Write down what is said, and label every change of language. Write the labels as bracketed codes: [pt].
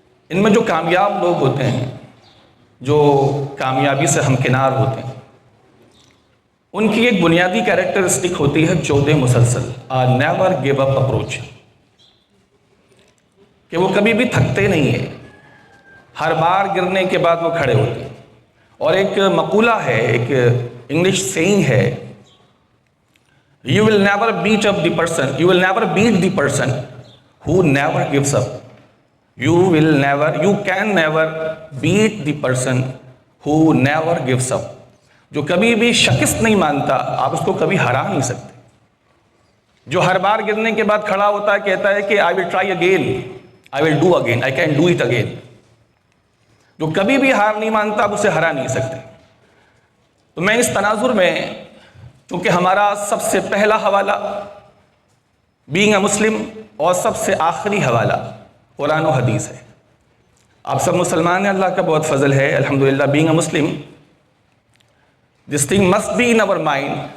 [ur] ان میں جو کامیاب لوگ ہوتے ہیں، جو کامیابی سے ہمکنار ہوتے ہیں، ان کی ایک بنیادی کیریکٹرسٹک ہوتی ہے جہد مسلسل، نیور گیو اپ اپروچ، کہ وہ کبھی بھی تھکتے نہیں ہیں، ہر بار گرنے کے بعد وہ کھڑے ہوتے ہیں. اور ایک مقولہ ہے، ایک انگلش سیئنگ ہے، [en] you will never beat the person who never gives up. you can never beat the person who never gives up. [ur] جو کبھی بھی شکست نہیں مانتا آپ اس کو کبھی ہرا نہیں سکتے. جو ہر بار گرنے کے بعد کھڑا ہوتا ہے کہتا ہے کہ [en] I will try again, I will do again, I can do it again. [ur] جو کبھی بھی ہار نہیں مانتا آپ اسے ہرا نہیں سکتے. تو میں اس تناظر میں چونکہ ہمارا سب سے پہلا حوالہ بینگ اے مسلم اور سب سے آخری حوالہ قرآن و حدیث ہے. آپ سب مسلمان ہیں, اللہ کا بہت فضل ہے الحمدللہ. [en] Being a Muslim this thing must be in our mind.